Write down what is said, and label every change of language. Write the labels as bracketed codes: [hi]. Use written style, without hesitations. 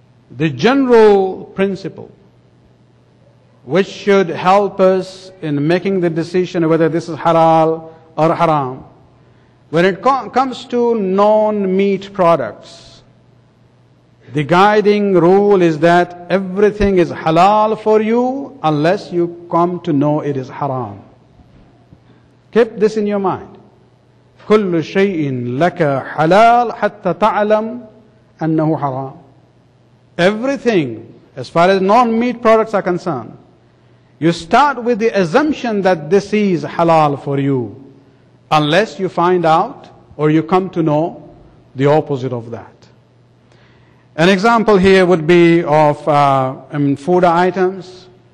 [en] The general principle which should help us in making the decision whether this is halal or haram, when it comes to non-meat products, the guiding rule is that everything is halal for you unless you come to know it is haram. Keep this in your mind. [ar] كل شيء لك حلال حتى تعلم أنه حرام. [en] Everything, as far as non-meat products are concerned, you start with the assumption that this is halal for you, unless you find out or you come to know the opposite of that. An example here would be of food items.